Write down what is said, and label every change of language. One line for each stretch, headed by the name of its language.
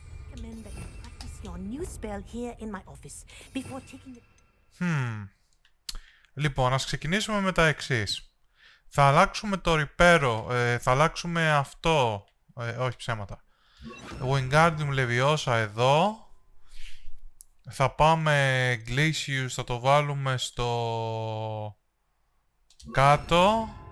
English: Recommend that you practice your new spell here in my office before taking it.
Greek: Λοιπόν, ας ξεκινήσουμε με τα εξής. Θα αλλάξουμε το ρηπέρο, θα αλλάξουμε αυτό, όχι ψέματα. Wingardium Leviosa εδώ. Θα πάμε Glacius, θα το βάλουμε στο κάτω.